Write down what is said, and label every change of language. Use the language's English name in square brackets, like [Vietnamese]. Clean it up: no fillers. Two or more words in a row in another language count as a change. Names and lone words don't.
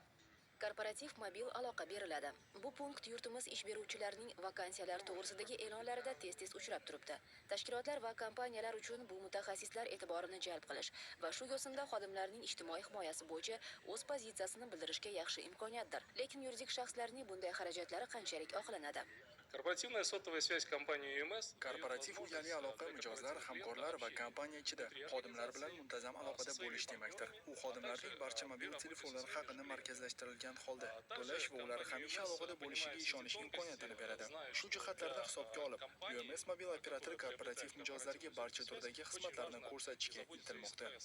[Uzbek] Korporativ mobil aloqa beriladi. Bu punkt yurtimiz ish beruvchilarining vakansiyalar to'g'risidagi e'lonlarida tez-tez uchrab turibdi. Tashkilotlar va kompaniyalar uchun bu mutaxassislar e'tiborini jalb qilish va shu yo'sinda xodimlarning ijtimoiy himoyasi bo'yicha o'z pozitsiyasini bildirishga yaxshi imkoniyatdir. Lekin yuridik shaxslarning bunday xarajatlari qanchalik oqlanadi? [Russian] Korporativная сотовая связь компании UMS [Uzbek] Korporativ uyali aloqa mijozlar, hamkorlar va kompaniya ichida xodimlar bilan muntazam aloqada bo'lish demakdir. U xodimlarning barcha mobil telefonlari haqini markazlashtirilgan holda to'lash va ular hamisha aloqada bo'lishiga ishonish imkoniyatini beradi. Shu jihatlarni hisobga olib, UMS mobil operatori korporativ mijozlarga barcha turdagi xizmatlarni ko'rsatishga intilmoqda.